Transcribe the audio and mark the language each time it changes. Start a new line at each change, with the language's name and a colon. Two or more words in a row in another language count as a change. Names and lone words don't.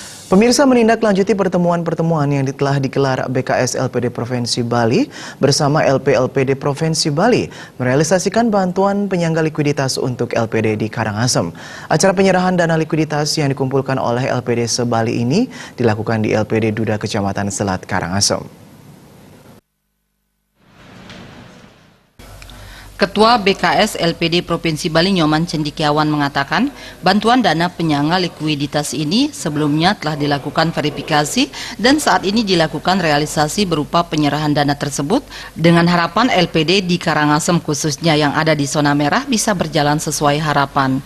Indonesian: Pemirsa, menindaklanjuti pertemuan-pertemuan yang telah digelar BKS LPD Provinsi Bali bersama LP-LPD Provinsi Bali merealisasikan bantuan penyangga likuiditas untuk LPD di Karangasem. Acara penyerahan dana likuiditas yang dikumpulkan oleh LPD se-Bali ini dilakukan di LPD Duda Kecamatan Selat Karangasem. Ketua BKS LPD Provinsi Bali Nyoman Cendikiawan mengatakan bantuan dana penyangga likuiditas ini sebelumnya telah dilakukan verifikasi dan saat ini dilakukan realisasi berupa penyerahan dana tersebut dengan harapan LPD di Karangasem khususnya yang ada di zona merah bisa berjalan sesuai harapan.